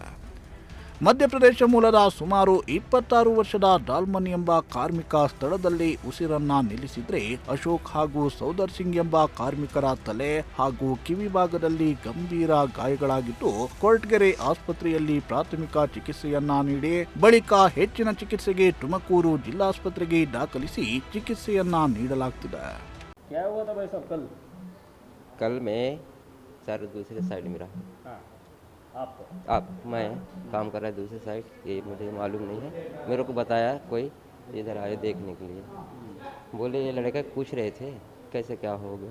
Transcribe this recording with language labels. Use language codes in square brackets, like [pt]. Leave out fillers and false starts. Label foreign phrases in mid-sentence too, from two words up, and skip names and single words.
[kn] ಮಧ್ಯಪ್ರದೇಶ ಮೂಲದ ಸುಮಾರು 26 ವರ್ಷದ ಡಾಲ್ಮನ್ ಎಂಬ ಕಾರ್ಮಿಕ ಸ್ಥಳದಲ್ಲಿ ಉಸಿರನ್ನ ನಿಲ್ಲಿಸಿದ್ರೆ, ಅಶೋಕ್ ಹಾಗೂ ಸೌದರ್ ಸಿಂಗ್ ಎಂಬ ಕಾರ್ಮಿಕರ ತಲೆ ಹಾಗೂ ಕಿವಿ ಭಾಗದಲ್ಲಿ ಗಂಭೀರ ಗಾಯಗಳಾಗಿದ್ದು, ಕೊರಟಗೆರೆ ಆಸ್ಪತ್ರೆಯಲ್ಲಿ ಪ್ರಾಥಮಿಕ ಚಿಕಿತ್ಸೆಯನ್ನ ನೀಡಿ ಬಳಿಕ ಹೆಚ್ಚಿನ ಚಿಕಿತ್ಸೆಗೆ ತುಮಕೂರು ಜಿಲ್ಲಾಸ್ಪತ್ರೆಗೆ ದಾಖಲಿಸಿ ಚಿಕಿತ್ಸೆಯನ್ನ ನೀಡಲಾಗ್ತಿದೆ. [hi] आप मैं काम कर रहा है दूसरी साइड, ये मुझे मालूम नहीं है. मेरे को बताया कोई, इधर आए देखने के लिए. बोले ये लड़के पूछ रहे थे कैसे क्या हो गया.